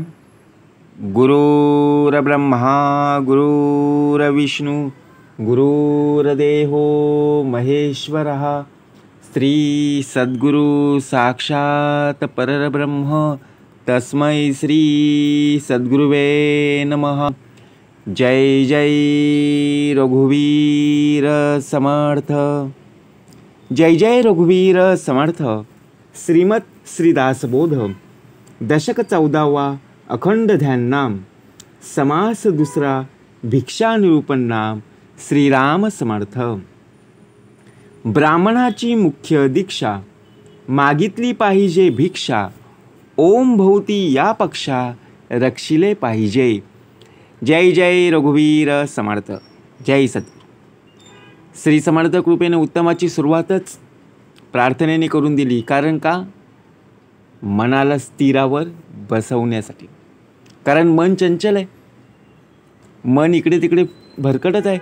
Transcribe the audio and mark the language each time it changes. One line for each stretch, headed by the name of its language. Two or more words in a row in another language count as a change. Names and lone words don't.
Sanskrit: गुरुर्ब्रह्मा गुरुर्विष्णू गुरुर्देवो महेश्वरः श्री सद्गुरु साक्षात परब्रह्म तस्मै श्री सद्गुरुवे नमः.
Marathi: जय जय रघुवीर समर्थ. जय जय रघुवीर समर्थ. श्रीमत श्रीदासबोध दशक 14वा अखंड ध्यान नाम समास दुसरा भिक्षा निरूपण नाम श्रीराम समर्थ. ब्राह्मणाची मुख्य दीक्षा मागितली पाहिजे भिक्षा. ओम भोवती या पक्षा रक्षिले पाहिजे. जय जय रघुवीर समर्थ. जय सद्गुरू. श्री समर्थ कृपेने उत्तमाची सुरुवातच प्रार्थनेने करून दिली. कारण का? मनाला स्थिरावर बसवण्यासाठी. कारण मन चंचल आहे, मन इकडे तिकडे भरकटत आहे.